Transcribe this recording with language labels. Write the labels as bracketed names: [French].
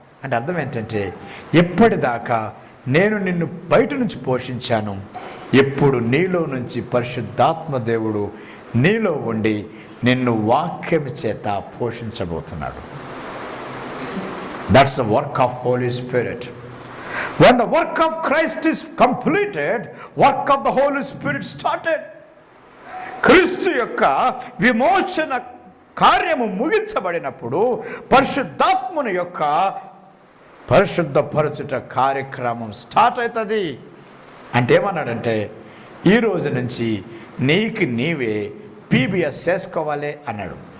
[Telugu] అంటే అర్థం ఏంటంటే, ఎప్పటిదాకా నేను నిన్ను బయట నుంచి పోషించాను, ఎప్పుడు నీలో నుంచి పరిశుద్ధాత్మ దేవుడు నీలో ఉండి నిన్ను వాక్యం చేత పోషించబోతున్నాడు. [English] That's the work of Holy Spirit. When the work of Christ is completed, work of the Holy Spirit started. [Telugu] క్రీస్తు యొక్క విమోచన కార్యము ముగించబడినప్పుడు పరిశుద్ధాత్ముని యొక్క పరిశుద్ధపరచుట కార్యక్రమం స్టార్ట్ అవుతుంది. అంటే ఏమన్నాడంటే, ఈ రోజు నుంచి నీవే పీబీఎస్ చేసుకోవాలి అన్నాడు.